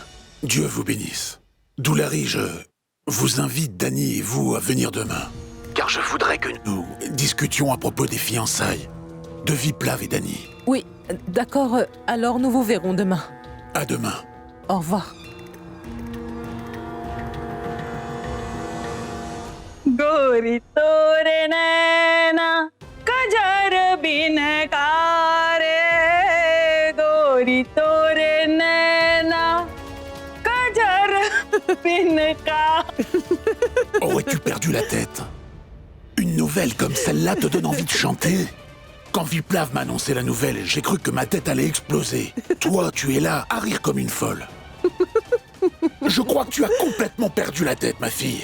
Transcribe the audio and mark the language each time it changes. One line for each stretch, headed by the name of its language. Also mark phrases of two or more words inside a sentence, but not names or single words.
French: Dieu vous bénisse. Doulari, je vous invite, Danny et vous, à venir demain. Car je voudrais que nous discutions à propos des fiançailles de Viplav et Danny. Oui, d'accord, alors nous vous verrons demain. À demain. Au revoir.
Hindi: गोरी तोरे नैना कजर बिन कारे गोरी तोरे नैना कजर बिन का
French: Aurais-tu perdu la tête? Une nouvelle comme celle-là te donne envie de chanter? Quand Viplav m'a annoncé la nouvelle, j'ai cru que ma tête allait exploser. Toi, tu es là, à rire comme une folle. Je crois que tu as complètement perdu la tête, ma fille.